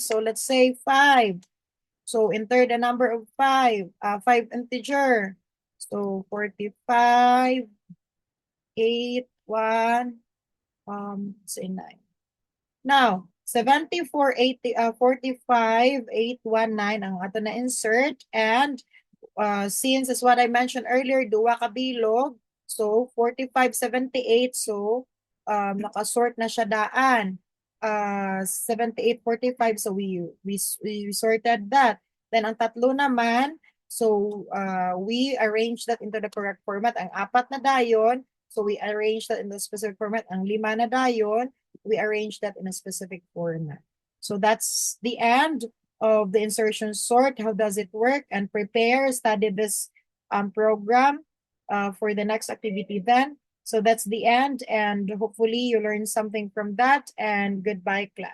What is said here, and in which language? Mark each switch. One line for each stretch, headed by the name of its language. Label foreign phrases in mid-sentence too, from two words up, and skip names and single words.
English: So let's say 5. So enter the number of 5, 5 integer. So 45, 8, 1, say 9.
Cebuano: Now, 74, 80, 45, 819 ang ato na insert.
English: And since as what I mentioned earlier,
Cebuano: duwa ka bilog.
English: So, 45, 78.
Cebuano: So, nakasort na siya daan.
English: 78, 45. So, we sorted that. Then,
Filipino: ang tatlo naman,
English: so we arrange that into the correct format.
Cebuano: Ang 4 na dayon,
English: so we arrange that in the specific format.
Cebuano: Ang 5 na dayon,
English: we arrange that in a specific format. So that's the end of the insertion sort. How does it work? And prepare, study this program for the next activity then. So that's the end, and hopefully you learned something from that, and goodbye class.